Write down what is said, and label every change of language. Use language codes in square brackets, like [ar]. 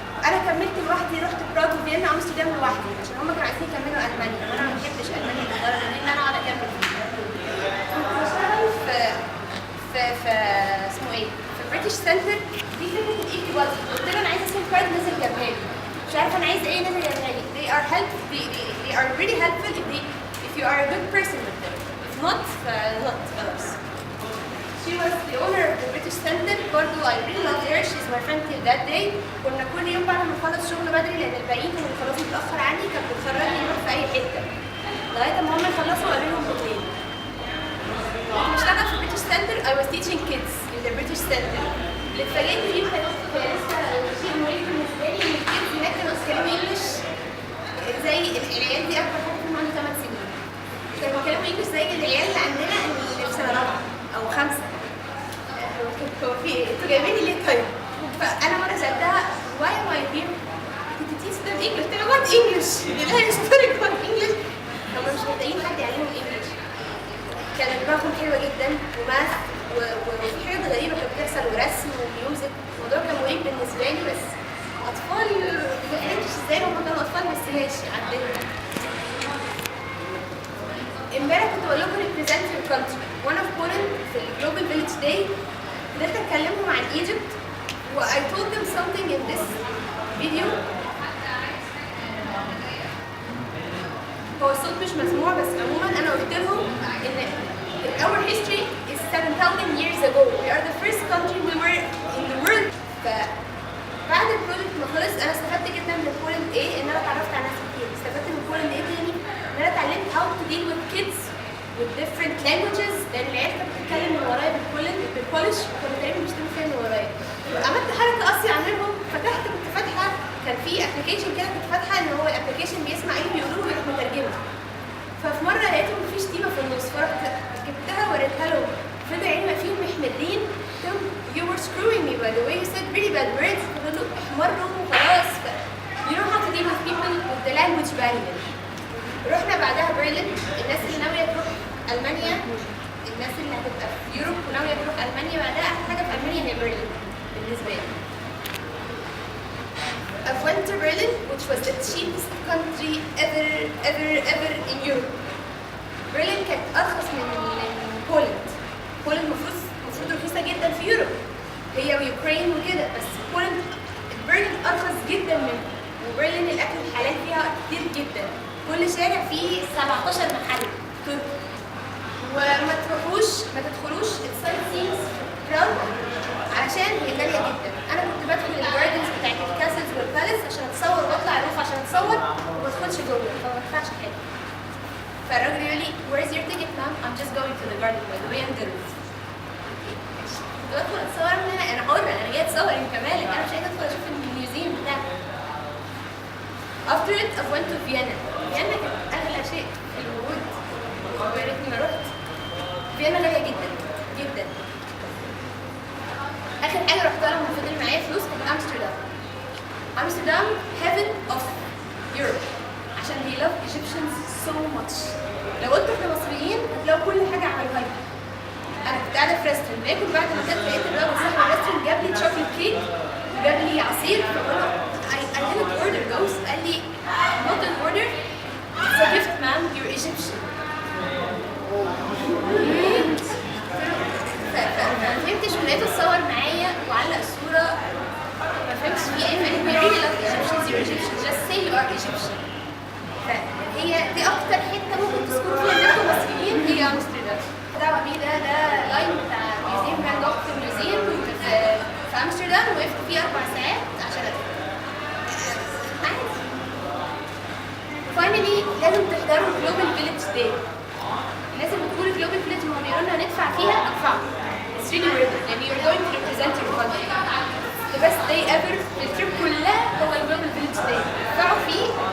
[ar] انا كملت لوحدي، رحت براغ وفيينا وامستردام لوحدي عشان هم كانوا عايزين يكملوا المانيا، وانا ما بحبش المانيا لدرجه ان انا اقعد اكمل فيها. كنت بشتغل في اسمه ايه؟ في بريتش سنتر. دي فكره الاي بي بادي، قلت له انا عايزه سيم كارد نزل جابها لي، مش عارفه انا عايزه ايه نزل جابها لي. [en] they are helpful, they are really helpful if you are a good person with them. if not not [ar] خلاص. [en] She was the owner of the British Center. [ar] برضه [en] I really loved her. She's my friend till that day. [ar] كنا كل يوم بعد ما نخلص شغل بدري لأن الباقيين كانوا بيخلصوا متأخر عني، كانت بتخرجني نروح في أي حتة لغاية ما هم يخلصوا وأقابلهم بالليل. كنت بشتغل في British Center. [en] I was teaching kids in the British Center. [ar] اللي اتفاجئت بيه كان لسه شيء مريح بالنسبة لي إن الكيدز هناك كانوا بيتكلموا إنجلش زي العيال دي أكبر حاجة فيهم عنده 8 سنين. كانوا بيتكلموا إنجلش زي العيال اللي عندنا اللي في سنة رابعة أو 5. هو في ايه؟ انتوا جايبيني ليه طيب؟ فانا مره سالتها [en] why am I here؟ Did you teach them English؟ [ar] قلت لها [en] what English؟ [ar] لا [en] historic what English؟ [ar] هم مش محتاجين حد يعلمهم English. كانت دماغهم حلوه جدا وماث وفي حاجات غريبه كانت بتحصل ورسم وميوزك. الموضوع كان مريب بالنسبه لي بس اطفال ما فهمتش ازاي هم كانوا اطفال بس ماشي عدينا. امبارح كنت بقول لكم [en] represent your country [ar] وانا في بولند في الجلوبال فيليج داي. بدأت أتكلمهم عن [en] Egypt و I told them something in this video. [ar] هو الصوت مش مسموع بس عموما أنا قلت لهم إن [en] our history is 7,000 years ago. We are the first country we were in the world. [ar] فبعد البروجكت ما خلص أنا استفدت جدا من بولند إيه؟ إن أنا اتعرفت على ناس كتير. استفدت من بولند إيه تاني؟ إن أنا اتعلمت [en] how to deal with kids with different languages [ar] لأن العيال كانت بتتكلم من ورايا بالبولش وكانوا تقريبا بيشتموا فيها من ورايا. عملت حركة قاسية عنهم، فتحت كنت فاتحة كان في ابلكيشن كده كنت فاتحة إن هو الابلكيشن بيسمع إيه بيقولوه ويروح مترجمها. ففي مرة لقيتهم في شتيمة في النص فرحت جبتها وريتها لهم. فضلوا عيني فيهم محمدين. [en] قلت لهم you were screwing me by the way you said really bad words. [ar] فضلوا احمروا وخلاص. [en] You know how to deal with people with the language barrier. [ar] رحنا بعدها برلين. الناس اللي ناويه تروح المانيا، الناس اللي هتبقى في يوروب وناويه تروح المانيا بعدها، احلى حاجه في المانيا هي برلين بالنسبه لي. [en] I went to Berlin, which was the cheapest country ever in Europe. [ar] برلين كانت ارخص من بولند. بولند المفروض رخيصه جدا في يوروب، هي ويوكرين وكده، بس بولند برلين ارخص جدا منها. وبرلين الاكل الحلال فيها كتير جدا، كل شارع فيه 17 محل تركي. وما تدخلوش السايت سينز براون علشان هي غاليه جدا. انا كنت بدخل الجاردنز بتاعت الكاسلز والباليس عشان اتصور واطلع الروف عشان اتصور، وما ادخلش جوه فما بدفعش حاجه. فالراجل يقول لي [en] where's your ticket ma'am? I'm just going to the garden by the way I'm good. [ar] كنت بدخل اتصور من هنا، انا حره، انا جايه اتصور، انت مالك؟ انا مش عايزه ادخل اشوف الميوزيوم بتاعك. [en] After it I went to Vienna. [ar] فيينا كانت اغلى شيء في الوجود، ويا ريتني ما رحت. فيينا غاليه جدا جدا. اخر حاجه رحتها لما فضل معايا فلوس كانت امستردام [en] heaven of Europe [ar] عشان [en] they love Egyptians so much. [ar] لو قلت احنا مصريين هتلاقوا كل حاجه عملوها لي. انا كنت قاعده في ريستورانت باكل، بعد ما كنت لقيت الراجل صاحب الريستورانت جاب لي شوكليت كيك وجاب لي عصير، فقلت له [en] I didn't order those. [ar] قال لي [en] not an order, it's a gift ma'am, you're Egyptian. [ar] ما فهمتش، ولقيته اتصور معايا وعلق الصوره، ما فهمتش في ايه. فقال لي [en] really love Egyptians, you're Egyptian, just say you are Egyptian. [ar] فهي دي اكتر حته ممكن تذكروا فيها ان انتوا مصريين هي امستردام. دعوه بيه ده لاين بتاع ميوزيوم فان جوخ ميوزيوم في امستردام، وقفت فيه 4 ساعات عشان ادخل. عادي. فاينلي لازم تحضروا جلوبال فيليج داي. الناس اللي بتقول جلوبال فيليج ما بيقولوا لنا ندفع فيها، ادفعوا. [en] It's really worth it. [ar] يعني [en] you're going to represent your country. The best day ever. [ar] التريب كلها هو الجلوبال فيليج داي. ادفعوا فيه